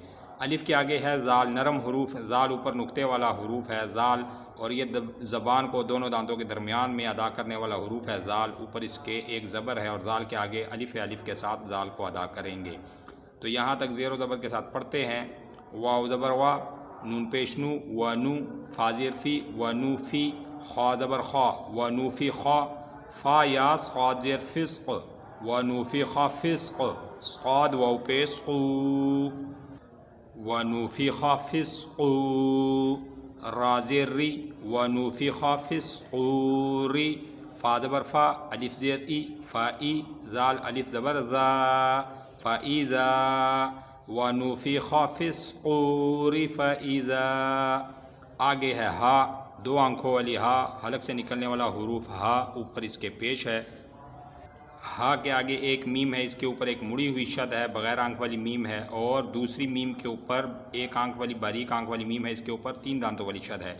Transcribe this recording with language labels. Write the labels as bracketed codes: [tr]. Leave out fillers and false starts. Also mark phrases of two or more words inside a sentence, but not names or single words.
[ur] الف کے آگے ہے زال، نرم حروف، زال اوپر نقطے والا حروف ہے زال، اور یہ زبان کو دونوں دانتوں کے درمیان میں ادا کرنے والا حروف ہے زال، اوپر اس کے ایک زبر ہے اور زال کے آگے الف ہے، الف کے ساتھ زال کو ادا کریں گے۔ تو یہاں تک زیر و زبر کے ساتھ پڑھتے ہیں، واو زبر وا، نون پیش نو، و نو، فا زیر فی، و نو فی، خا زبر خا، و نو فی خا، فا یا صاد زیر فسق، و نو فی خا فسق، صاد واو پیش قو، و نو فی خا فسق، را زیر ری، و نو فی خا فسقوری، فا زبر فا، الف زیر ای، فا ای، زال الف زبر زا، فا ای زا، و نو فی خا فسقوری فا ای زا، آگے ہے ہا، دو آنکھوں والی ہا، حلق سے نکلنے والا حروف ہا، اوپر اس کے پیش ہے، ہا کے آگے ایک میم ہے، اس کے اوپر ایک مڑی ہوئی شد ہے، بغیر آنکھ والی میم ہے، اور دوسری میم کے اوپر ایک آنکھ والی باریک آنکھ والی میم ہے، اس کے اوپر 3 دانتوں والی شد ہے۔